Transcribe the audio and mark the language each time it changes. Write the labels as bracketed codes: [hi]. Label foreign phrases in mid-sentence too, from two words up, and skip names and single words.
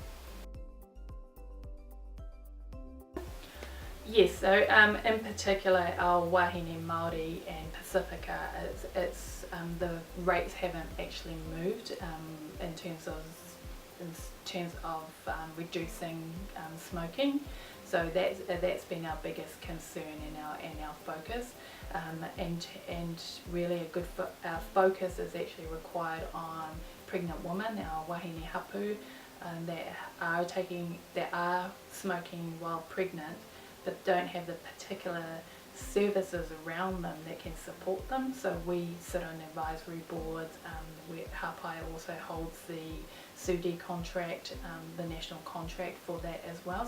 [en] Yes, so in particular our [mi] wahine Māori [en] and Pacifica, the rates haven't actually moved in terms of reducing smoking. So that's been our biggest concern and our focus, and really our focus is actually required on pregnant women, our [mi] wahine hapu, [en] that are smoking while pregnant, but don't have the particular services around them that can support them. So we sit on advisory boards. Hāpai also holds the SUDI contract, the national contract for that as well.